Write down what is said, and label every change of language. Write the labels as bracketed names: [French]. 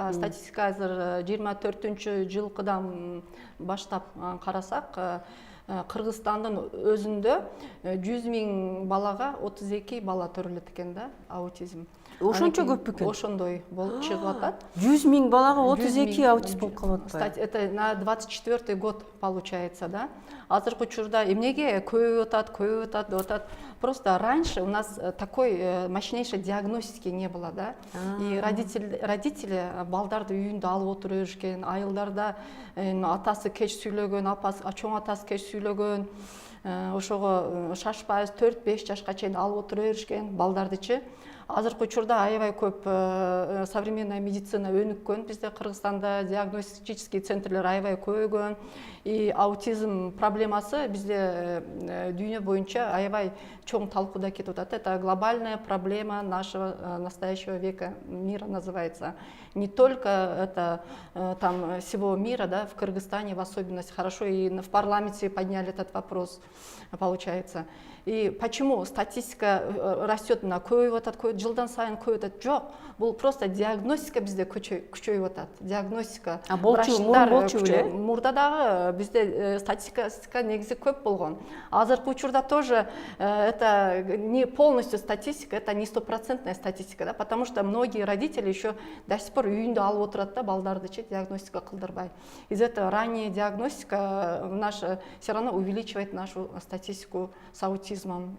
[Kyrgyz] Статистика азыр 24-жылкыдан баштап карасак, Кыргызстандын өзүндө 100 000 балага 32 бала төрөлөт экен да, аутизм. Ошончо көп бекен? Ошондой болуп чыгып атат. 100 000 балага 32 аутист болуп калып атпайбы? [Russian] Это на 24-й год получается, да. [Kyrgyz] Азыркы учурда эмнеге көбөйүп атат деп атат. [Russian] Просто раньше у нас такой мощнейшей диагностики не было, да. И родители [Kyrgyz] балдарды үйүндө алып отуруп жүрүшкен, айылдарда атасы кеч сүйлөгөн, чоң атасы кеч сүйлөгөн, ошого шашпай 4-5 жашка чейин алып отуруп жүрүшкен балдардычы. Азыркы учурда аябай көп [Russian] современная медицина [Kyrgyz] өнүккөн. Бизде Кыргызстанда [Russian] диагностический [Kyrgyz] центрлер аябай көбөйгөн. И аутизм проблемасы бизде дүйнө боюнча аябай чоң талкууда кетип атат. [Russian] Это глобальная проблема нашего настоящего века, мира называется. Не только это там всего мира, да, в Кыргызстане в особенности. Хорошо, и в парламенте подняли этот вопрос, получается. И почему статистика растет на [Kyrgyz] көбөйүп атат, жылдан сайын көбөйүп атат? Жок, бул просто диагностика бизде күчөйүп атат. Диагностика. Болчу эле? Мурда дагы бизде статистика негизи көп болгон. Азыркы учурда [Russian] тоже это не полностью статистика, это не 100% статистика, да, потому что многие родители еще до сих пор [Kyrgyz] үйүндө алып отурат да балдардычы, [Russian] диагностика [Kyrgyz] кылдырбай. [Russian] Из-за этого ранняя диагностика наша все равно увеличивает нашу статистику с аутизмом.